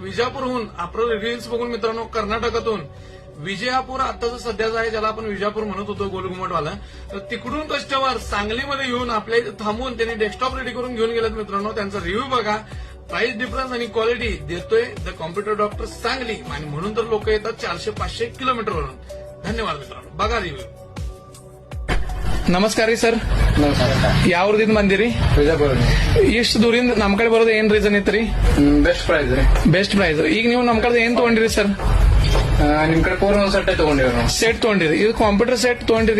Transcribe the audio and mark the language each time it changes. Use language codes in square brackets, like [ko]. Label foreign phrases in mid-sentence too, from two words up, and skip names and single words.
[mr] विजापूरहून आपलं रील्स बघून मित्रांनो, कर्नाटकातून विजयापूर आताचं सध्याचं आहे, ज्याला आपण विजापूर म्हणत होतो, गोलघुमटवाला. तर तिकडून कस्टमर सांगलीमध्ये येऊन आपल्या इथे थांबून त्यांनी डेस्कटॉप रेडी करून घेऊन गेलेत. मित्रांनो, त्यांचा रिव्ह्यू बघा. [en] price difference [mr] आणि क्वालिटी देतोय द कॉम्प्युटर डॉक्टर सांगली, आणि म्हणून तर लोक येतात 400-500 किलोमीटरवरून. धन्यवाद मित्रांनो, बघा रिव्ह्यू. [kn] ನಮಸ್ಕಾರ ರೀ ಸರ್. ನಮಸ್ಕಾರ. ಯಾವ್ರದಿಂದ ಬಂದಿರಿ? ವಿಜಯಪುರ. ಇಷ್ಟು ದೂರಿಂದ ನಮ್ ಕಡೆ ಬರೋದು ಏನ್ ರೀಸನ್ ಇತ್ರಿ? [en] best price ರೀ. best price. [kn] ಈಗ ನೀವು ನಮ್ ಕಡೆ ಏನ್ ತಗೊಂಡಿರಿ ಸರ್? ನಿಮ್ ಕಡೆ ಪೂರ್ವ ಸೆಟ್ ತಗೊಂಡಿವಿ ನಾವು. ಸೆಟ್ ತಗೊಂಡಿರಿ. ಇದು [en] computer set [kn] ತಗೊಂಡಿರಿ.